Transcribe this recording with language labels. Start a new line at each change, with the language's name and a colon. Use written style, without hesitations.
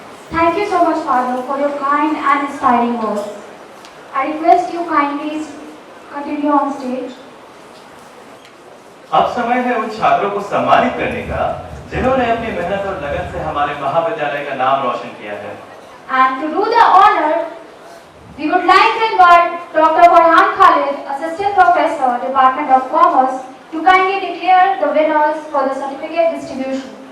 English: Thank you so much, Father, for your kind and inspiring words. I request you kindly continue on stage.
Hindi: अब समय है उन छात्रों को सम्मानित करने का जिन्होंने अपनी मेहनत और लगन से हमारे महाविद्यालय का नाम रोशन किया है।
English: And to do the honor, we would like to invite Dr. Farhan Khalid, Assistant Professor, Department of Commerce, to kindly declare the winners for the certificate distribution.